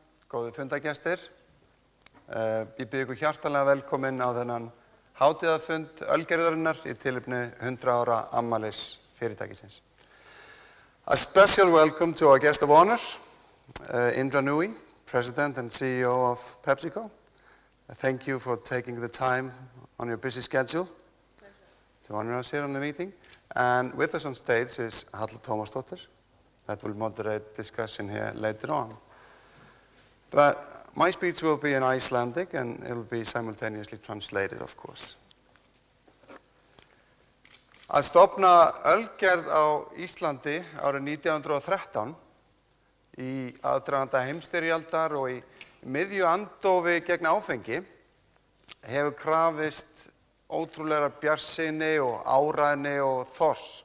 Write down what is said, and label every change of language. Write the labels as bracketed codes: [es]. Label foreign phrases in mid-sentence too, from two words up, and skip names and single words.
[is] góðu fundagestir. Ég býð ykkur hjartanlega velkomin á þennan hátíðarfund Ölgerðarinnar í tilefni 100 ára afmælis fyrirtækisins. [en] A special welcome to our guest of honor, Indra Nooyi, President and CEO of PepsiCo. Thank you for taking the time on your busy schedule to honor us here on the meeting. And with us on stage is Halla Tómasdóttir, that will moderate discussion here later on. But my speech will be in Icelandic and it will be simultaneously translated, of course. [is] Að stofna ölgerð á Íslandi árið 1913 í aðdraganda heimsstyrjaldar og í miðju andófi gegn áfengi hefur krafist ótrúlegar bjartsýni og áræðni og þors.